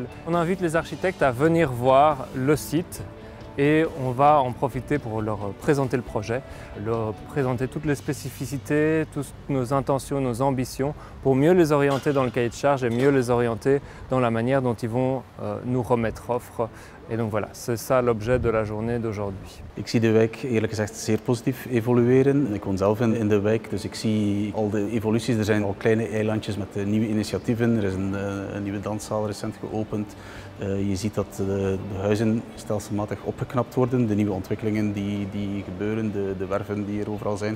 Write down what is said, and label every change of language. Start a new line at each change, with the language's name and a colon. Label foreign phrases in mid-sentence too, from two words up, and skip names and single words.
French: On invite les architectes à venir voir le site et on va en profiter pour leur présenter le projet, leur présenter toutes les spécificités, toutes nos intentions, nos ambitions, pour mieux les orienter dans le cahier de charge et mieux les orienter dans la manière dont ils vont nous remettre offre. Et donc voilà, c'est ça l'objet de la journée d'aujourd'hui.
Dutch: Ik zie de wijk eerlijk gezegd zeer positief evolueren. Ik woon zelf in de wijk, dus ik zie al de evoluties. Er zijn al kleine eilandjes met nieuwe initiatieven. Er is een nieuwe danszaal recent geopend. Je ziet dat de huizen stelselmatig opgeknapt worden. De nieuwe ontwikkelingen die gebeuren, de werven die er overal zijn.